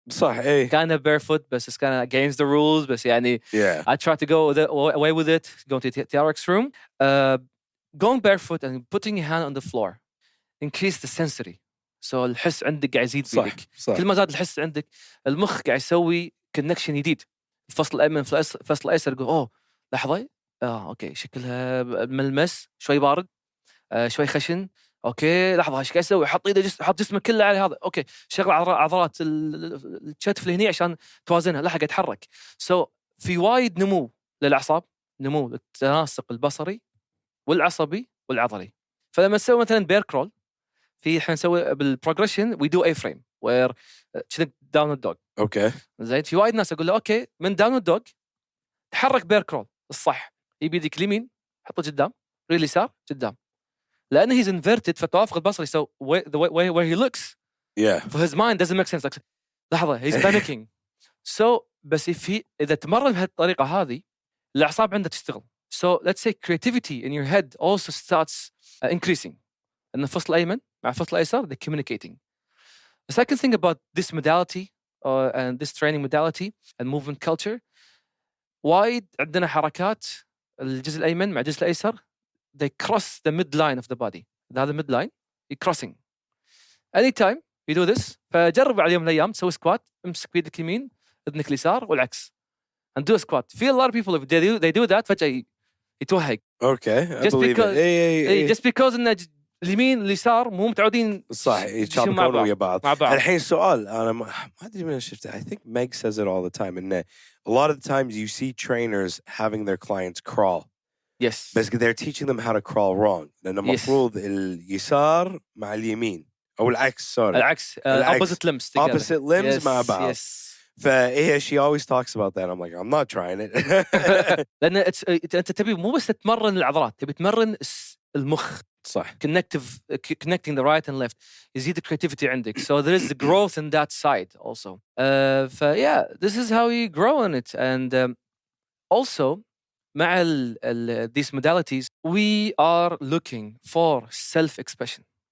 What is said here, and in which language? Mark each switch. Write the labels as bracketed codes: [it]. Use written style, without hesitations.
[ar] صح إيه. [en] kind of barefoot but it's kind of against the rules [ar] بس يعني [en] I try to go away with it. Go to the TRX room. Going barefoot and putting your hand on the floor increase the sensory. [ar] so الحس عندك قاعد يزيد بيدك. كل ما زاد الحس عندك المخ قاعد يسوي connection جديد. الفصل الأيمن الفصل الأيسر يقول أوه لحظة أوكي شكلها ملمس شوي بارد شوي خشن. اوكي لحظه ايش قاعد يسوي حط ايده حط جسمه كله على هذا. اوكي شغل عضلات الكتف اللي هني عشان توازنها لا قاعد يتحرك. في وايد نمو للاعصاب نمو للتناسق البصري والعصبي والعضلي. فلما تسوي مثلا بير كرول في احنا نسوي بالبروجريشن [en] We do a frame where down dog. [ar] اوكي زين. في وايد ناس اقول له اوكي من داون دوغ تحرك بير كرول الصح يبي يديك اليمين حطه قدام رجل اليسار قدام لأنه [en] he's inverted [ar] فالتوافق البصري [en] so where he looks yeah for his mind doesn't make sense like [ar] لحظة [en] he's panicking so [ar] بس إذا تمرن بهالطريقة هذه الأعصاب عنده تشتغل [en] so let's say creativity in your head also starts increasing [ar] إن الفصل الأيمن مع الفصل الأيسر [en] they're communicating. The second thing about this modality and this training modality and movement culture [ar] وايد عندنا حركات الجزء الأيمن مع الجزء الأيسر [en] they cross the midline of the body. [ar] هذا [en] midline you're crossing. Anytime you do this [ar] فجرب على يوم من الأيام تسوي سكوات امسك بيدك اليمين اذنك اليسار والعكس [en] and do a squat. Feel a lot of people if they do that [ar] فجأة يتوهق. [en] Okay I believe it. Just because [ar] إن اليمين اليسار مو متعودين صح يتشابكون ويا بعض. الحين السؤال أنا ما أدري من شفته. [en] I think Meg says it all the time [ar] إنه [en] a lot of the times you see trainers having their clients crawl. Yes. [ar] بس [en] they're teaching them how to crawl wrong. [ar] لأن المفروض اليسار مع اليمين أو العكس [en] sorry. [ar] العكس [en] opposite limbs together. Opposite limbs [ar] مع بعض. [en] Yes. [ar] فهي [en] she always talks about that. I'm like I'm not trying it. [ar] لأن أنت تبي مو بس تتمرن العضلات تبي تمرن المخ. صح. [en] Connecting the right and left [ar] يزيد [en] creativity [ar] عندك. [en] So there is the growth in that side also. Yeah, this is how you grow in it. And also [ar] مع [en] these modalities we are looking for self-expression.